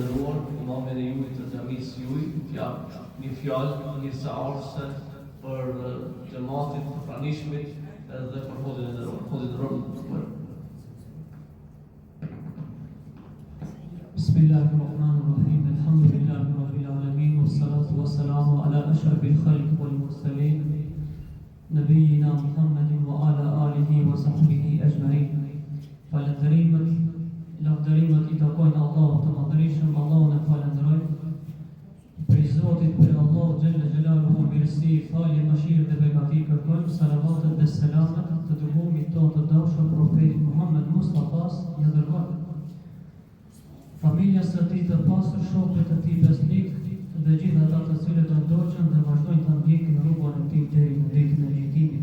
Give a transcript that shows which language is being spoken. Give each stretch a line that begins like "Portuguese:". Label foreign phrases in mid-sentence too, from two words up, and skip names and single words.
Albanian: nderuar, imamin e juaj të xhamisë juaj, një fjalë, një seance për xhamatin të pranishmit dhe për Hoxhën e nderuar. Hoxhën e nderuar.
Arabic: بسم الله الرحمن الرحيم. الحمد لله رب العالمين والصلاة والسلام على أشرف الخلق والمرسلين نبينا محمد وعلى آله وصحبه أجمعين.
Albanian: Lavdërimet i takojnë Allahut të Madhërisëm, Allahun e falenderojmë. Për Zotit, për Allahu
Arabic: جل جلاله,
Albanian: mirësi, falje, mëshirë dhe begati kërkojmë. Salavatet dhe selamet të dërguarit tonë të dashur profetit Muhammed Mustafa, ja dërguar familjes së tij të pasur, shokët e tij besnik dhe gjithë ata të cilët e ndoqën dhe vazhdojnë të ndjekin rrugën e tij deri në ditën e gjykimit.